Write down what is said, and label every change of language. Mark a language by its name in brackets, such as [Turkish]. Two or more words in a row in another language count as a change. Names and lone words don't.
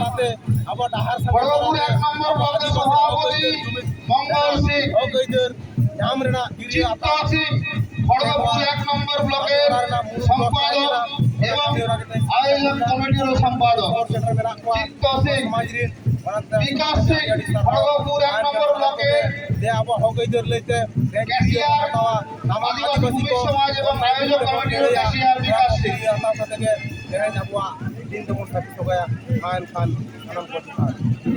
[Bangla] খড়গপুর 1 নম্বর ব্লকের সভাপতি মঙ্গল সিং চিত্ত সিং খড়গপুর 1 নম্বর ব্লকের সম্পাদক এবং আয়োজক কমিটির সম্পাদক চিত্ত সিং বিকাশ সিং খড়গপুর 1 নম্বর ব্লকের ক্যাশিয়ার আদিবাসী ভূমি সমাজ এবং আয়োজক কমিটির ক্যাশিয়ার বিকাশ সিং [Santali] ᱟᱵᱚᱣᱟᱜ ᱫᱤᱱ ᱛᱮᱵᱚᱱ ᱥᱟᱹᱠᱷᱤ ᱥᱚᱜᱟᱭᱟ ᱢᱟ ᱮᱱᱠᱷᱟᱱ ᱥᱟᱱᱟᱢ ᱠᱚ